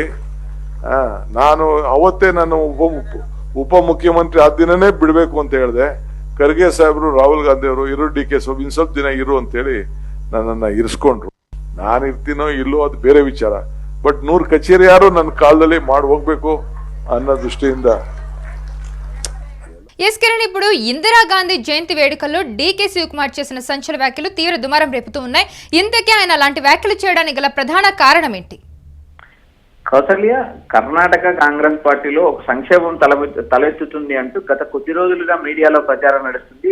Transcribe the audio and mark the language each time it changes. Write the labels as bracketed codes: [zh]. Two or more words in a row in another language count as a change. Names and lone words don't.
[kn] ನಾನು ಅವತ್ತೇ ನಾನು ಉಪ ಮುಖ್ಯಮಂತ್ರಿ ಆ ದಿನನೇ ಬಿಡ್ಬೇಕು ಅಂತ ಹೇಳಿದೆ. ಖರ್ಗೆ ಸಾಹೇಬ್ರು, ರಾಹುಲ್ ಗಾಂಧಿ ಅವರು ಇರು, ಡಿ ಕೆ ಇನ್ ಸ್ವಲ್ಪ ದಿನ ಇರು ಅಂತೇಳಿ ನನ್ನನ್ನ ಇರಿಸ್ಕೊಂಡ್ರು. ನಾನಿರ್ತೀನೋ ಇಲ್ಲೋ ಅದು ಬೇರೆ ವಿಚಾರ. ಬಟ್ 100 ಕಚೇರಿ ಯಾರು ನನ್ನ ಕಾಲದಲ್ಲಿ ಮಾಡಿ ಹೋಗ್ಬೇಕು ಅನ್ನೋ ದೃಷ್ಟಿಯಿಂದ. [te] ఎస్ కిరణ్, ఇప్పుడు ఇందిరాగాంధీ జయంతి వేడుకల్లో డీకే శివకుమార్ చేసిన సంచలన వ్యాఖ్యలు తీవ్ర దుమారం రేపుతూ ఉన్నాయి. ఇంతకీ ఆయన అలాంటి వ్యాఖ్యలు చేయడానికి గల ప్రధాన కారణం ఏంటి? కౌసల్య, కర్ణాటక కాంగ్రెస్ పార్టీలో ఒక సంక్షేమం తలెత్తుతుంది అంటూ గత కొద్ది రోజులుగా మీడియాలో ప్రచారం నడుస్తుంది.